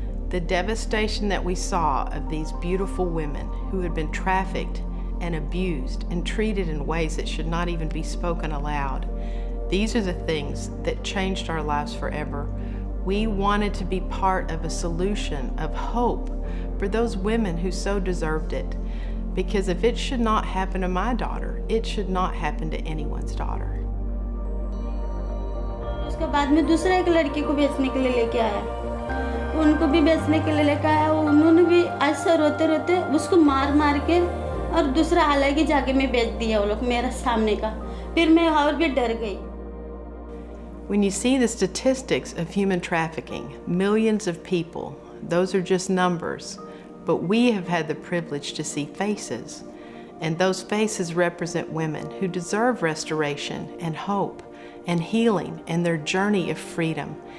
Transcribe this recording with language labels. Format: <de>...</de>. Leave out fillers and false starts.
<en>The devastation that we saw of these beautiful women who had been trafficked and abused and treated in ways that should not even be spoken aloud. These are the things that changed our lives forever. We wanted to be part of a solution of hope for those women who so deserved it. Because if it should not happen to my daughter, it should not happen to anyone's daughter.</en> <hi>उसके बाद में दूसरा एक लड़की को बेचने के लिए लेके आया, उनको भी बेचने के लिए लेके आया, उन्होंने भी ऐसा रोते रोते उसको मार मार के और दूसरा अलग ही जगह में बेच दिया वो लोग मेरा सामने का. फिर मैं और भी डर गई.</hi> <en>When you see the statistics of human trafficking, millions of people, those are just numbers. But we have had the privilege to see faces, and those faces represent women who deserve restoration and hope and healing and their journey of freedom.</en>